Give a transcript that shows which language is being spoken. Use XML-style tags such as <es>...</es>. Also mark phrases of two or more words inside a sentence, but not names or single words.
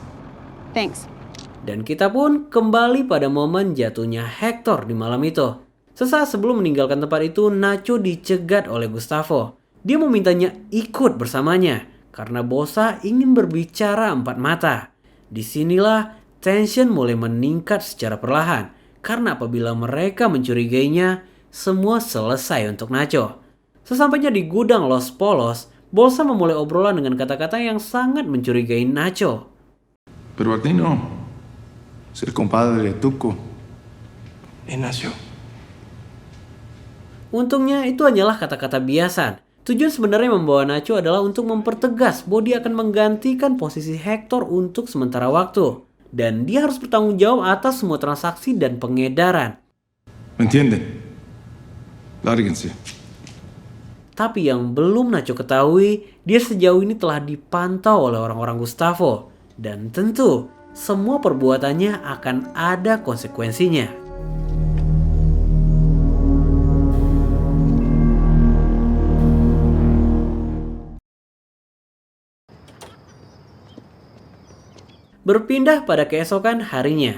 <en>Thanks.</en> <id>Dan kita pun kembali pada momen jatuhnya Hector di malam itu. Sesaat sebelum meninggalkan tempat itu, Nacho dicegat oleh Gustavo. Dia memintanya ikut bersamanya karena Bosa ingin berbicara empat mata. Disinilah tension mulai meningkat secara perlahan karena apabila mereka mencurigainya, semua selesai untuk Nacho. Sesampainya di gudang Los Polos, Bosa memulai obrolan dengan kata-kata yang sangat mencurigai Nacho.</id> <es>Pero a ti no. Ser compadre de Tuco. Ignacio.</es> <id>Untungnya itu hanyalah kata-kata biasa. Tujuan sebenarnya membawa Nacho adalah untuk mempertegas bahwa dia akan menggantikan posisi Hector untuk sementara waktu. Dan dia harus bertanggung jawab atas semua transaksi dan pengedaran.</id> <es>¿Me entienden? Lárguense.</es> <id>Tapi yang belum Nacho ketahui, dia sejauh ini telah dipantau oleh orang-orang Gustavo. Dan tentu, semua perbuatannya akan ada konsekuensinya. Berpindah pada keesokan harinya.</id>